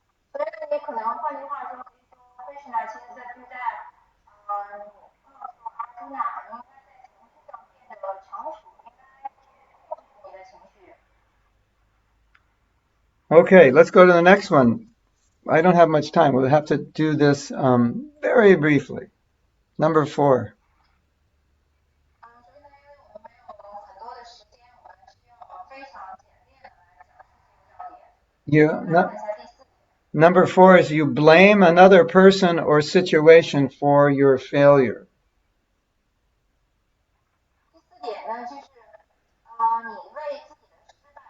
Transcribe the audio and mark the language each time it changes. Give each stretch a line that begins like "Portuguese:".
Chinese: 所以呢，你可能换句话说，可以说 Krishna 其实是在告诉阿朱那，你应该在情绪上变得成熟，应该控制你的情绪。
English: Okay, let's go to the next one. I don't have much time. We'll have to do this very briefly. Number 4.
Chinese: 所以呢，因为我们没有很多的时间，我们需要非常简练的来讲述这个要点。
English: You,
Chinese: 我们来看一下第四点。
English: number 4 is you blame another person or situation for your failure.
Chinese: 第四点呢，就是你为自己的失败去谴责他人，或者是指责环境。